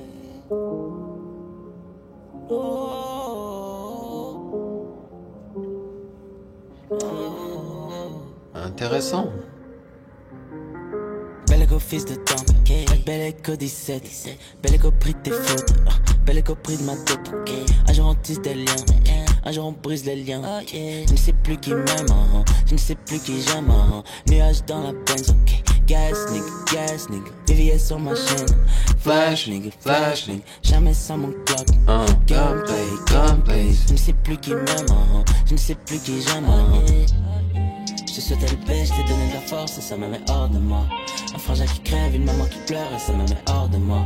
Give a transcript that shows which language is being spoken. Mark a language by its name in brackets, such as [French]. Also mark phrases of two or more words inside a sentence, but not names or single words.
[French] Intéressant. Belle go fils de temps, belle go 17, belle go prix de tes fautes, belle go prix de ma tête. Un jour on tisse des liens, un jour on brise les liens. Je ne sais plus qui m'aime, je ne sais plus qui j'aime. Nuage dans la Benz, ok. [English] Gas nigga, [French] VVS sur ma chaîne. [English] Flash nigga, [French] jamais sans mon clock. Gunplay, je ne sais plus qui m'aime, je ne sais plus qui j'aime. Je te souhaitais le paix, je t'ai donné de la force et ça me met hors de moi. Un frangin qui crève, une maman qui pleure et ça me met hors de moi.